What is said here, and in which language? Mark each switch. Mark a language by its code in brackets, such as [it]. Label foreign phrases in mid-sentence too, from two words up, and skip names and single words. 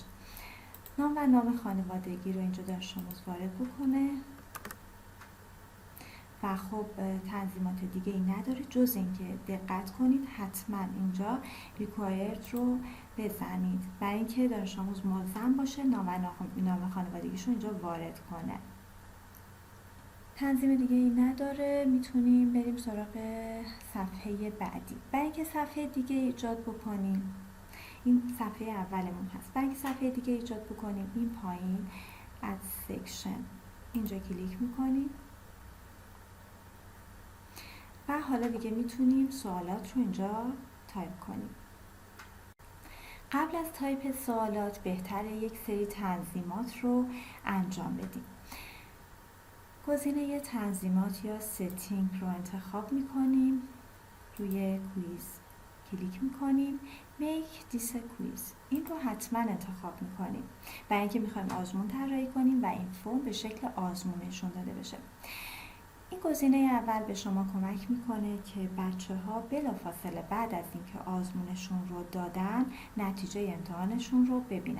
[fa] نام و نام خانوادگی رو اینجا دانش آموز وارد بکنه و خب تنظیمات دیگه ای نداره جز اینکه دقت کنید حتما اینجا required رو بزنید برای اینکه دانش آموز ملزم باشه نام خانوادگیش رو اینجا وارد کنه. تنظیم دیگه ای نداره. میتونیم بریم سراغ صفحه بعدی. برای اینکه صفحه دیگه ایجاد بکنیم، این صفحه اولمون هست. برای اینکه صفحه دیگه ایجاد بکنیم این پایین [en] add section [fa] اینجا کلیک میکنیم و حالا دیگه میتونیم سوالات رو اینجا تایپ کنیم. قبل از تایپ سوالات بهتره یک سری تنظیمات رو انجام بدیم. گزینه تنظیمات یا ستینگ رو انتخاب میکنیم، روی کویز کلیک میکنیم. [en] Make this a quiz، [fa] این رو حتما انتخاب میکنیم برای اینکه میخوایم آزمون طراحی کنیم و این فرم به شکل آزمون نشون داده بشه. این گزینه اول به شما کمک میکنه که بچه‌ها بلافاصله بعد از اینکه آزمونشون رو دادن نتیجه امتحانشون رو ببینن.